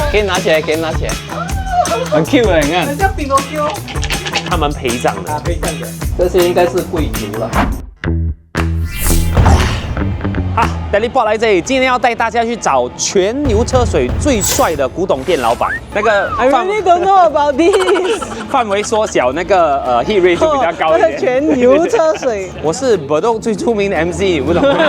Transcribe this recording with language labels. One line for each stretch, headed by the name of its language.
Chinese: 可以拿起来，可以拿起来，很 Q 的，你看。很像 Pinocchio 他们陪葬的。啊，可以这样的。这些应该是贵族了。啊 ，Teleport 来这里，今天要带大家去找全牛车水最帅的古董店老板。那个
English: I really don't know about this。
Chinese: 范围缩小，那个hit rate 就比较高一点。全牛车水。我是 Bedok 最出名的 MC， 你不懂。